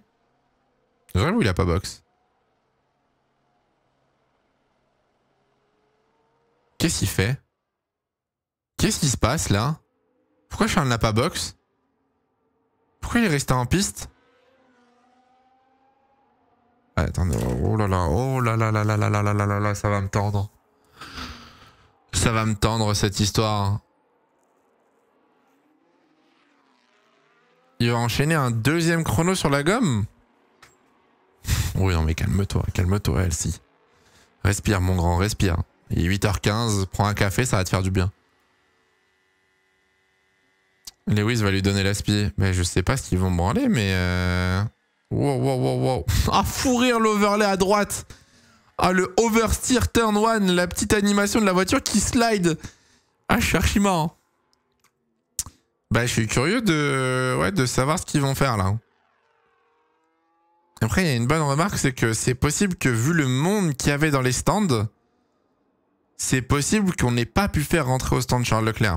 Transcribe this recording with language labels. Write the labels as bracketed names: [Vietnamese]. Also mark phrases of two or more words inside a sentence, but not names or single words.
[French] J'avoue, il a pas box. Qu'est-ce qu'il fait? Qu'est-ce qui se passe, là? Pourquoi Charles n'a pas box? Pourquoi il est resté en piste? Ah, attendez, oh là là, oh là là là là là là là là là, ça va me tendre. Ça va me tendre cette histoire. Il va enchaîner un deuxième chrono sur la gomme? Oui, non mais calme-toi, Elsie. Respire mon grand, respire. Il est 8h15, prends un café, ça va te faire du bien. Lewis va lui donner l'aspi. Mais je sais pas ce qu'ils vont branler, mais... Wow, wow, wow, wow. Ah, fou rire l'overlay à droite. Ah, le [English] oversteer turn one, [French] la petite animation de la voiture qui slide. Ah, je suis archi marrant. Bah, je suis curieux de savoir ce qu'ils vont faire, là. Après, il y a une bonne remarque, c'est que c'est possible que, vu le monde qu'il y avait dans les stands, c'est possible qu'on n'ait pas pu faire rentrer au stand Charles Leclerc.